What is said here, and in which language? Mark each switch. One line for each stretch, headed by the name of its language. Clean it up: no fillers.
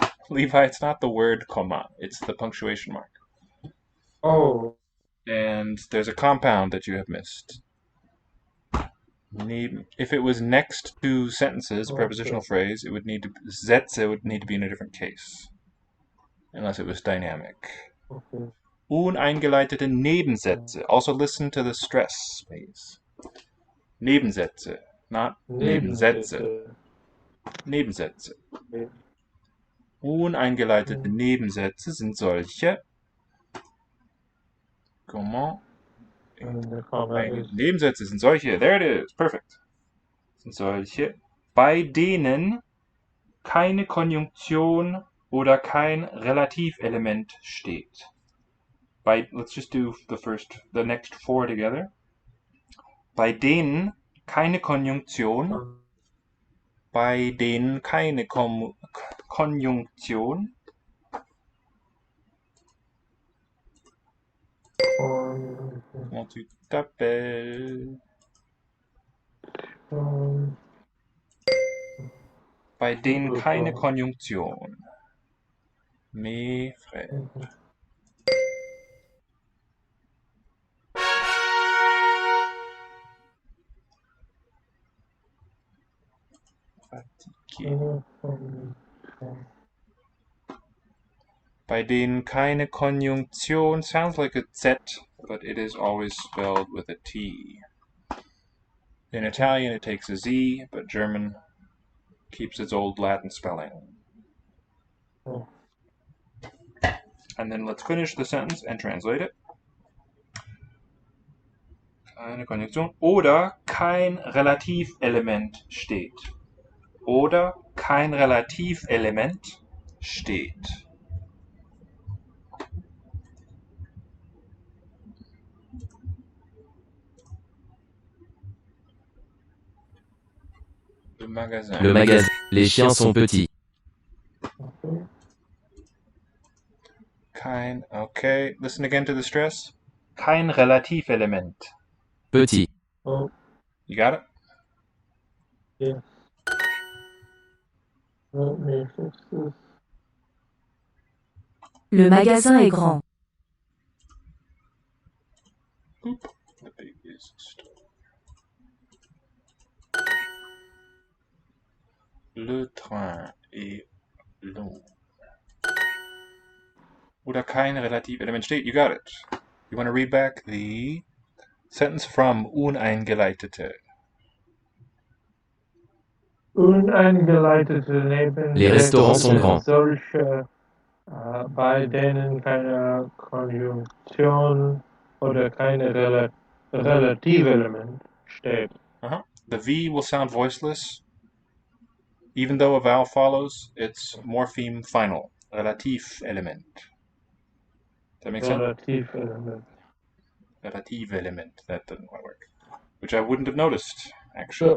English: Levi, it's not the word comma, it's the punctuation mark. Oh. And there's a compound that you have missed. If it was next to sentences, prepositional phrase, it would need to. Sätze would need to be in a different case. Unless it was dynamic. Okay.
German: Uneingeleitete Nebensätze.
English: Also listen to the stress, please. Nebensätze, not Nebensätze.
German: Nebensätze.
English: Okay.
German: Uneingeleitete Nebensätze sind solche.
English: Comment?
German: Nebensätze sind solche.
English: There it is. Perfect.
German: Sind solche, bei denen keine Konjunktion oder kein Relativelement steht.
English: Let's just do the next four together.
German: Bei denen keine Konjunktion, bei denen keine Konjunktion,
French: comment tu t'appelles?
German: Bei denen keine Konjunktion.
French: Mes frères. Fatigué.
German: Bei denen keine Konjunktion
English: sounds like a Z, but it is always spelled with a T. In Italian it takes a Z, but German keeps its old Latin spelling. And then let's finish the sentence and translate it.
German: Keine Konjunktion. Oder kein Relativelement steht. Oder kein Relativelement steht.
French: Le magasin. Le magasin. Les chiens sont petits.
English: Okay, listen again to the stress.
German: Kein Relativelement.
French: Petit.
English: Oh. You got it? Yes. Let me fix this.
French: Le magasin est grand.
English: Oop, the big is store.
French: Le train est long.
German: Oder kein Relativelement steht.
English: You got it. You want to read back the sentence from Uneingeleitete.
German: Uneingeleitete Nebensätze.
French: Les restaurants sont grands.
German: Solche, bei denen keine Konjunktion oder keine Relativelement steht.
English: The V will sound voiceless. Even though a vowel follows, it's morpheme final. Relativelement. That makes sense?
German: Relativelement.
English: Relativelement. That doesn't quite work. Which I wouldn't have noticed, actually.